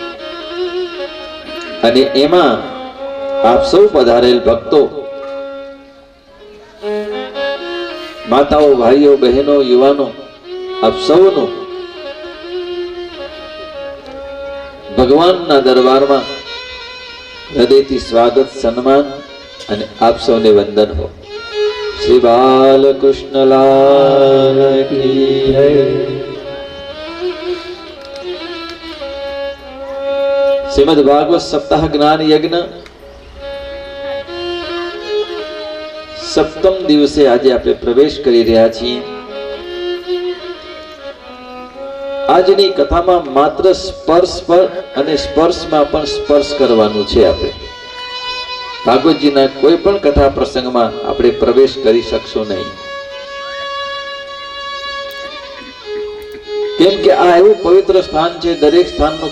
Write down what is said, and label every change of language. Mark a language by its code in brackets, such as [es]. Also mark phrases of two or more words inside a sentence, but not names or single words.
[gu] અને એમાં આપ સૌ પધારેલ ભક્તો માતાઓ ભાઈઓ બહેનો યુવાનો આપ સૌનું ભગવાનના દરબારમાં હૃદયથી સ્વાગત સન્માન અને આપ સૌને વંદન હો। શ્રી બાલકૃષ્ણ લાલ કી જય। શ્રીમદ્ ભાગવત સપ્તાહ જ્ઞાન યજ્ઞ સપ્તમ દિવસે આજ આપ પ્રવેશ કરી રહ્યા છીએ। આજની કથામાં માત્ર સ્પર્શ પર અને સ્પર્શમાં પણ સ્પર્શ કરવાનું છે। આપણે ભાગવતજીના કોઈ પણ કથા પ્રસંગમાં આપણે પ્રવેશ કરી શકશું નહીં, કેમ કે આ એવું પવિત્ર સ્થાન છે।